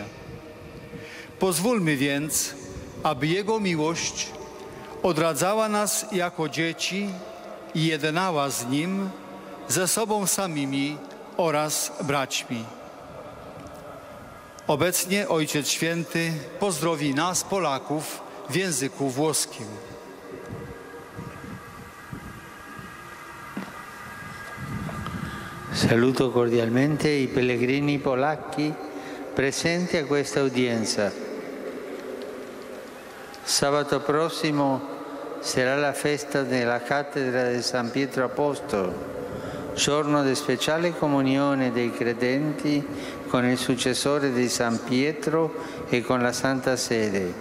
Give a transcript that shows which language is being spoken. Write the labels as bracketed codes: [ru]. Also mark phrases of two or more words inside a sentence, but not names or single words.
[pl] Pozwólmy więc, aby Jego miłość odradzała nas jako dzieci i jednała z Nim, ze sobą samymi oraz braćmi. Obecnie Ojciec Święty pozdrowi nas, Polaków, w języku włoskim. [it] Saluto cordialmente i pellegrini polacchi presenti a questa udienza. Sabato prossimo sarà la festa della cattedra di San Pietro Apostolo, giorno di speciale comunione dei credenti con il successore di San Pietro e con la Santa Sede.